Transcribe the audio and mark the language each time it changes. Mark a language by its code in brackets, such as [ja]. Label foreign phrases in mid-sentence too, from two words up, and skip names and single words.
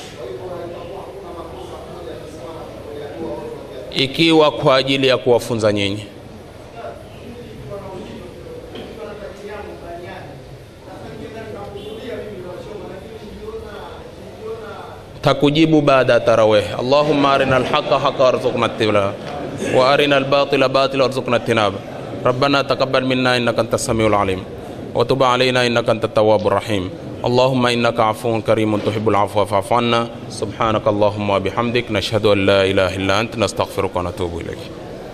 [sw] Ikiwa kwa ajili ya kuwafunza nyinyi. Takujibu baada tarawih. [ar] اللهم أرنا الحق حقا وارزقنا اتباعه وأرنا الباطل باطلا وارزقنا اجتنابه. ربنا تقبل منا إنك أنت السميع العليم وتب علينا إنك أنت التواب الرحيم. اللهم إنك عفو كريم تحب العفو فاعف عنا. سبحانك اللهم وبحمدك نشهد أن لا إله إلا أنت نستغفرك ونتوب إليك.